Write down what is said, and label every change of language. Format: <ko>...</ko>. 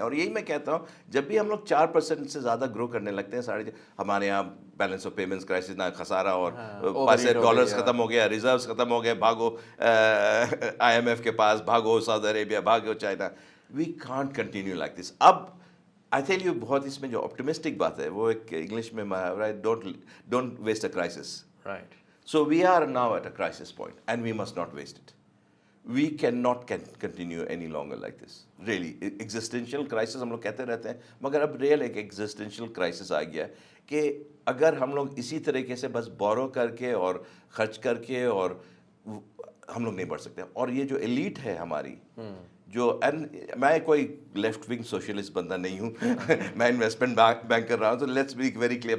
<ur>اور یہی میں کہتا ہوں جب بھی ہم لوگ 4% سے زیادر گرو کرنے لگتے ہیں, ہمارے یہاں بیلنس آف پیمنٹس کرائسس نہ خسارہ, اور پاس سے ڈالرز ختم ہو گیا, ریزروز ختم ہو گئے, بھاگو IMF کے پاس, بھاگو سعودی Arabia, بھاگو China.</ur> <en>We can't continue like this.</en> <ur>اب</ur> <en>I tell you,</en> <ur>بہت اس میں جو آپٹمسٹک بات ہے وہ ایک انگلش میں</ur> <en>Don't waste a crisis. Right. So we are now at a crisis point and we must not waste it. We cannot continue any longer like this.</en> <ur>Really, existential crisis ہم لوگ کہتے رہتے ہیں, مگر اب ریئل ایک existential crisis آ گیا ہے کہ اگر ہم لوگ اسی طریقے سے بس بورو کر کے اور خرچ کر کے, اور ہم لوگ نہیں بڑھ سکتے. اور یہ جو ایلیٹ ہے ہماری, جو میں کوئی لیفٹ ونگ سوشلسٹ بندہ نہیں ہوں میں انویسٹمنٹ بینک کر رہا ہوں, تو</ur> <en>Let's be very clear.</en>